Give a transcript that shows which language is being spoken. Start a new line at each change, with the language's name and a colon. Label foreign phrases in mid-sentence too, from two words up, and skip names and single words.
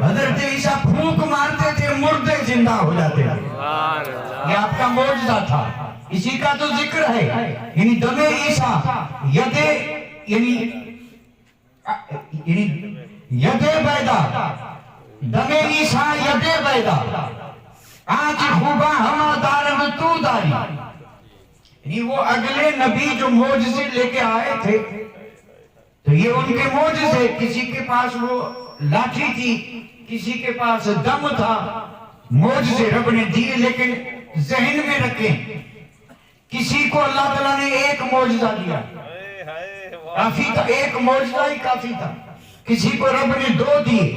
Urdu: حضرت عیسیٰ پھونک مارتے تھے، مردے زندہ ہو جاتے تھے، یہ آپ کا معجزہ تھا، اسی کا تو ذکر ہے۔
Persian: یعنی دم عیسیٰ ید بیدا، دم عیسیٰ ید بیدا، آج خوبا ہما دارن تو داری۔
Urdu: یعنی وہ اگلے نبی جو معجزے لے کے آئے تھے تو یہ ان کے معجزے، کسی کے پاس وہ لاٹھی تھی، کسی کے پاس دم تھا، معجزے رب نے دیے، لیکن ذہن میں رکھیں کسی کو اللہ تعالیٰ نے ایک معجزہ دیا کافی تھا، ایک معجزہ ہی کافی تھا، کسی کو رب نے 2 دیے۔